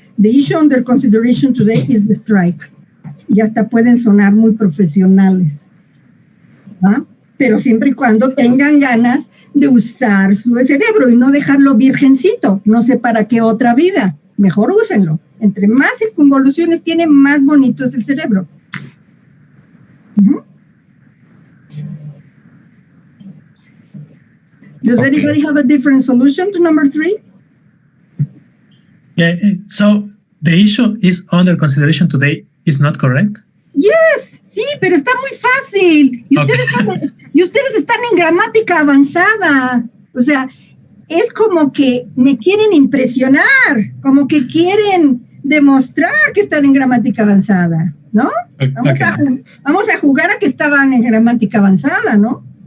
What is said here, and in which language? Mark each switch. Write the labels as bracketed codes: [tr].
[en] The issue under consideration today is the strike. [es] Y hasta pueden sonar muy profesionales. Pero siempre y cuando tengan ganas de usar su cerebro y no dejarlo virgencito. No sé para qué otra vida. Mejor úsenlo. Entre más circunvoluciones tiene, más bonito es el cerebro. [en] Does anybody have a different solution to number 3? Yeah, so the issue is under consideration today is not correct? [es] Yes, sí, pero está muy fácil. Y ustedes están en gramática avanzada. O sea, es como que me quieren impresionar, como que quieren demostrar que están en gramática avanzada, ¿no? Vamos a jugar a que estaban en gramática avanzada, ¿no?